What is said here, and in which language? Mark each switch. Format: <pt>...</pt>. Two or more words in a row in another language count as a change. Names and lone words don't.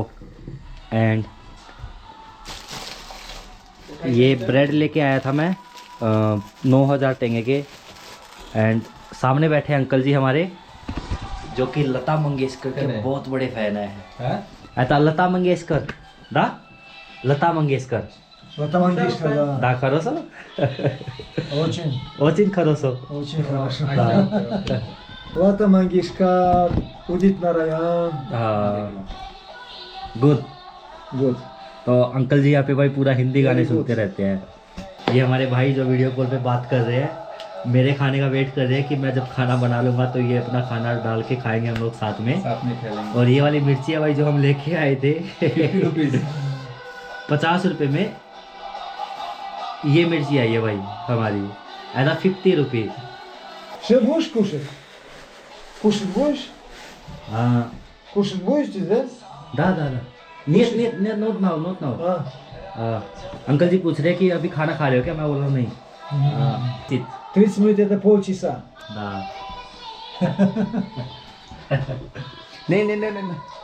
<hi>एंड ये ब्रेड लेके आया था मैं 9000 टेंगे के। एंड सामने बैठे अंकल जी हमारे जो कि लता मंगेशकर के बहुत बड़े फैन है। ऐसा लता मंगेशकर दा लता मंगेशकर</hi> <ru>Лата Мангишкар, да. да хорошо очень хорошо Очень хорошо. Лата Мангишкар, Удит Нараян.</ru> <hi>गुड। Good. तो अंकल जी यहाँ पे भाई पूरा हिंदी गाने सुनते रहते हैं। ये हमारे भाई जो वीडियो कॉल पे बात कर रहे हैं, मेरे खाने का वेट कर रहे हैं कि मैं जब खाना बना लूँगा तो ये अपना खाना डाल के खाएंगे हम लोग साथ में खेलेंगे। और ये वाली मिर्ची है भाई जो हम लेके आए थे 50 रुपये में ये मिर्ची आई है भाई हमारी। ऐसा 50 रुपये।</hi> <ru>Что будешь кушать? Кушать будешь?</ru> <hi>हाँ</hi> <ru>Кушать будете, да? दा нет нет нет</ru> <en>not now not now.</en> <hi>अंकल जी पूछ रहे हैं कि अभी खाना खा रहे हो क्या? मैं बोल रहा हूँ नहीं।</hi> <ru>30 минут это полчаса.</ru> <hi>दा नहीं नहीं नहीं नहीं</hi>